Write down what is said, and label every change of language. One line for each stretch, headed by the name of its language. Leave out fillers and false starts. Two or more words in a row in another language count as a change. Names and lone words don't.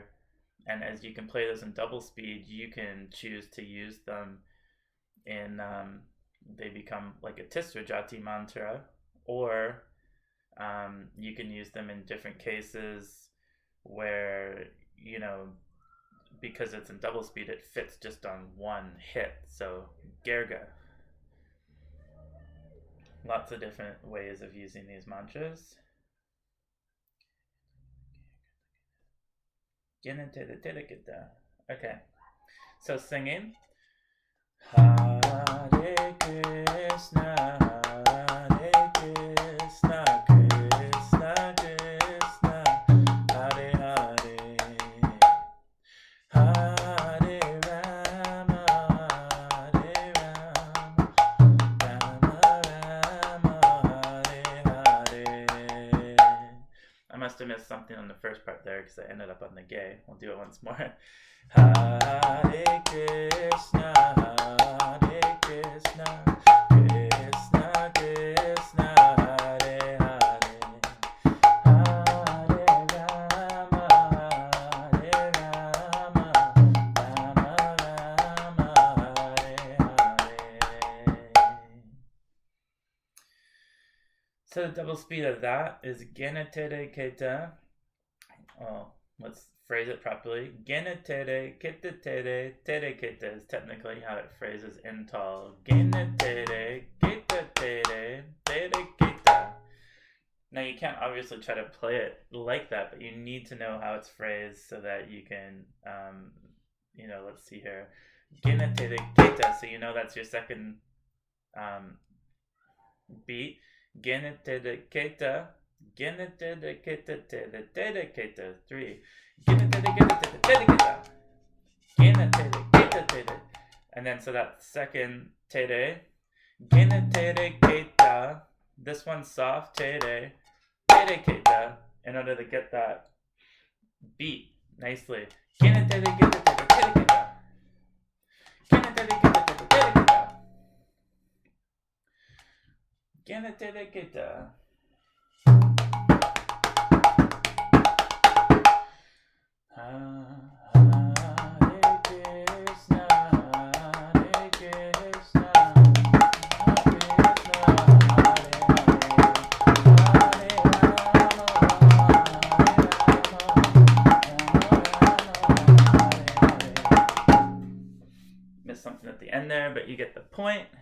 English: And as you can play those in double speed, you can choose to use them in, they become like a
Sanskrit: Tisra Jati
English: mantra, or you can use them in different cases where, you know, because it's in double speed, it fits just on one hit. So, Gerga. Lots of different ways of using these mantras. Genetere, tereketa. Okay, so singing.
Sanskrit: Hare Krsna, Hare Krsna, Krishna Krishna, Hare Hare, Hare Rama, Hare Rama, Rama Rama, Hare Hare.
English: I must have missed something on the first part there because I ended up on the gay. We'll do it once more.
Sanskrit: Hare Krsna, Hare Krsna, Krishna Krishna, Hare Hare, Hare Rama, Hare Rama, Rama Rama, Hare Hare.
English: So the double speed of that is Genetere, keta. Oh, let's phrase it properly. Genetere, ketatere, tereketa is technically how it phrases in taal. Genetere, ketatere, tereketa. Now you can't obviously try to play it like that, but you need to know how it's phrased so that you can, you know, let's see here. Genetere, keta, so you know that's your second beat. Genetere, keta. Genetere, ketatere, tereketa, 3. Genetere, ketatere, tereketa. Genetere, ketatere. And then so that second tere. Genetere, keta. This one's soft, tere. Tereketa. In order to get that beat nicely. Genetere, ketatere, tereketa. Genetere, ketatere, tereketa. Genetere, keta.
Sanskrit: Hare Krsna, Hare Krsna, Hare Krsna, Hare Hare, Hare Rama,
English: Missed something at the end there, but you get the point.